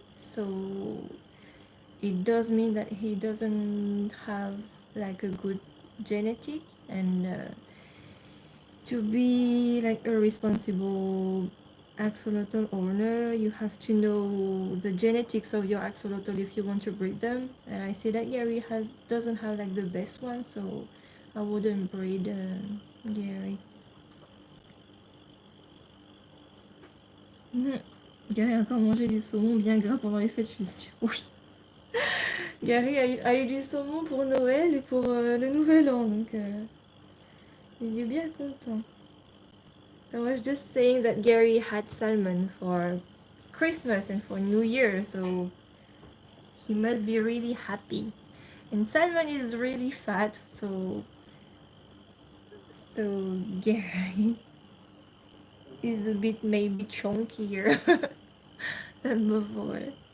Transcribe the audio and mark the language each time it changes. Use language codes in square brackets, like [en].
[en] So it does mean that he doesn't have like a good genetic, and to be like a responsible axolotl owner, you have to know the genetics of your axolotl if you want to breed them. And I see that Gary doesn't have like the best one, so I wouldn't breed Gary. [fr] Gary a encore mangé du saumon bien gras pendant les fêtes, je suis sûre. Oui. Gary a eu du saumon pour Noël et pour le Nouvel An, donc il est bien content. [en] I was just saying that Gary had salmon for Christmas and for New Year, so he must be really happy. And salmon is really fat, so Gary is a bit maybe chunkier than before.